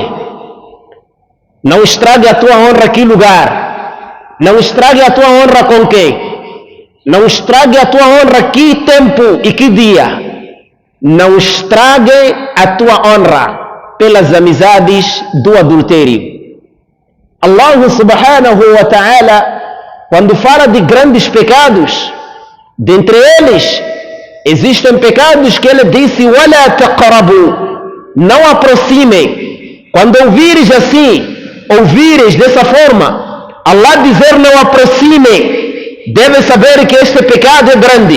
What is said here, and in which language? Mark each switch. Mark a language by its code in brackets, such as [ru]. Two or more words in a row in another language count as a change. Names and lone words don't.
[pt] Não estrague a tua honra que lugar? Não estrague a tua honra com quem? Não estrague a tua honra que tempo e que dia? não estrague a tua honra pelas amizades do adultério. [ar] الله سبحانه وتعالى, [pt] quando fala de grandes pecados, dentre eles existem pecados que ele disse: [ar] "ولا تقربوا", [pt] não aproximem. Quando ouvires assim, ouvires dessa forma, Allah dizer não aproximem, deve saber que este pecado é grande.